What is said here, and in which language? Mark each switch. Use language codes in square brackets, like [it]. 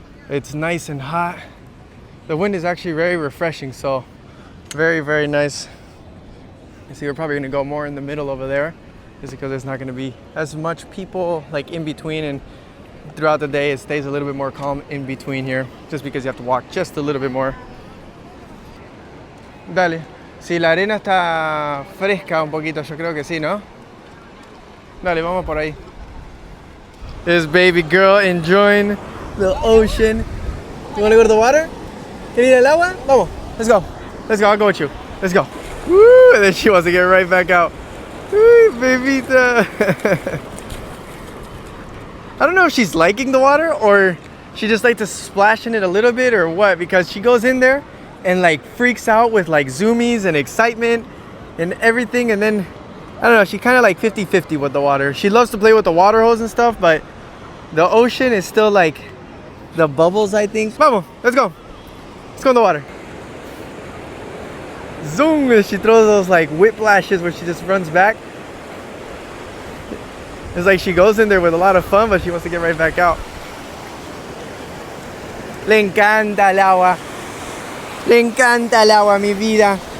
[en] It's nice and hot. The wind is actually very refreshing, so very, very nice. You see, we're probably gonna go more in the middle over there, just because there's not gonna be as much people like in between, and throughout the day it stays a little bit more calm in between here, just because you have to walk just a little bit more. [es] Dale. Si la arena está fresca un poquito, yo creo que sí, ¿no? Dale, vamos por ahí. [en] This baby girl enjoying the ocean. You wanna go to the water? Can you [es] ir al agua? Vamos, [en] let's go. Let's go, I'll go with you. Let's go. Woo! And then she wants to get right back out. Woo, babyta. I don't know if she's liking the water or she just likes to splash in it a little bit or what, because she goes in there and like freaks out with like zoomies and excitement and everything, and then I don't know, she kind of like 50-50 with the water. She loves to play with the water hose and stuff, but the ocean is still like the bubbles, I think. [es] Vamos, [en] let's go. Let's go in the water. Zoom, and she throws those like whiplashes where she just runs back. It's like she goes in there with a lot of fun, but she wants to get right back out. [es] Le encanta el agua. Le encanta el agua, mi vida.